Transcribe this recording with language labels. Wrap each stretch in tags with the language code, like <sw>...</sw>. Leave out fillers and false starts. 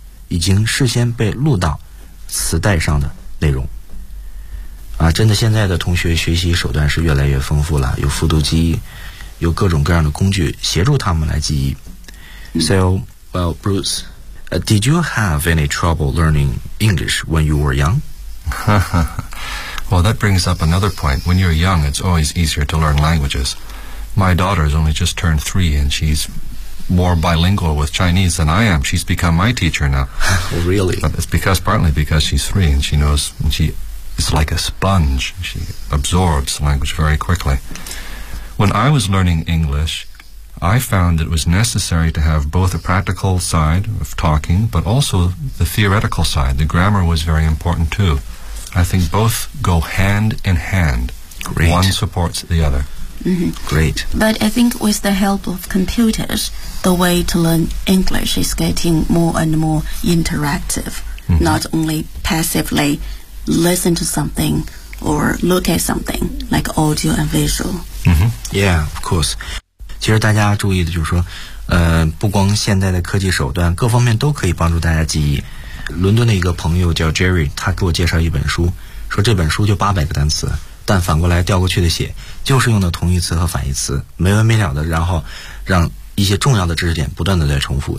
<zh>已经事先被录到磁带上的内容。啊，真的现在的同学学习手段是越来越丰富了，有复读机，有各种各样的工具协助他们来记忆。</zh> <en>So, well, Bruce, did you have any trouble learning English when you were young? Well, that brings up another point. When you're young, it's always easier to learn languages. My daughter has only just turned 3, and she's more bilingual with Chinese than I am. She's become my teacher now. Really? But it's because, partly because she's 3, and she knows, and she is like a sponge. She absorbs language very quickly. When I was learning English, I found it was necessary to have both a practical side of talking, but also the theoretical side. The grammar was very important, too. I think both go hand in hand. Great. One supports the other. Mm-hmm. Great. But I think with the help of computers, the way to learn English is getting more and more interactive,、mm-hmm. not only passively listen to something or look at something like audio and visual.、 Mm-hmm. Yeah, of course.</en> <zh>其实大家注意的就是说、不光现在的科技手段各方面都可以帮助大家记忆。伦敦的一个朋友叫 Jerry， 他给我介绍一本书，说这本书就800个单词，但反过来调过去的写，就是用的同义词和反义词，没完没了的，然后让一些重要的知识点不断的在重复。</zh>